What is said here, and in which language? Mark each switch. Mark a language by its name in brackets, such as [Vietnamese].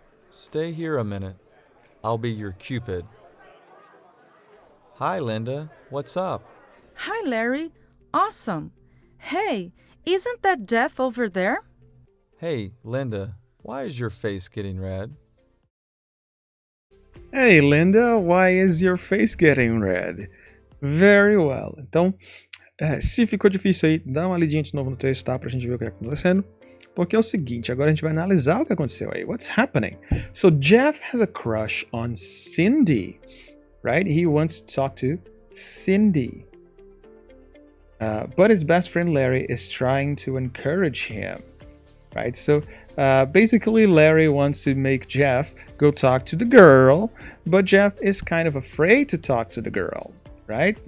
[English] Stay here a minute. I'll be your Cupid. Hi, Linda. What's up? Hi, Larry. Awesome. Hey, isn't that Jeff over there? Hey, Linda. Why is your face getting red? Hey, Linda, why is your face getting red? Very well. [Portuguese] Então, se ficou difícil aí, dá uma lidinha de novo no texto, tá? Pra gente ver o que está acontecendo. Porque é o seguinte, agora a gente vai analisar o que aconteceu aí. [English] What's happening? So, Jeff has a crush on Cindy, right? He wants to talk to Cindy. But his best friend Larry is trying to encourage him, right? So, basically, Larry wants to make Jeff go talk to the girl, but Jeff is kind of afraid to talk to the girl, right?